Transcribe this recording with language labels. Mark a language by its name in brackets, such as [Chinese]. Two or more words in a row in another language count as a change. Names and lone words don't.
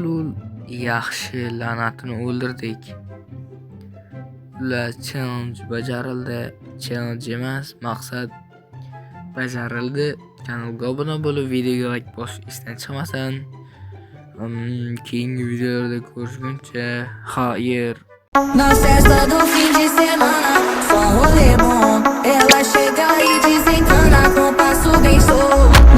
[Uzbek] Yaxshi, la'natini o'ldirdik. Ular challenge bajarildi. Challenge emas, maqsad bajarildi. Kanalga obuna bo'lib, videoga like bosish esdan chiqmasin. Keyingi videolarda ko'rishguncha, xayr. [Portuguese] Na festa do fim de semana, só um rolê bom. Ela chega e desentana com passo bem solto.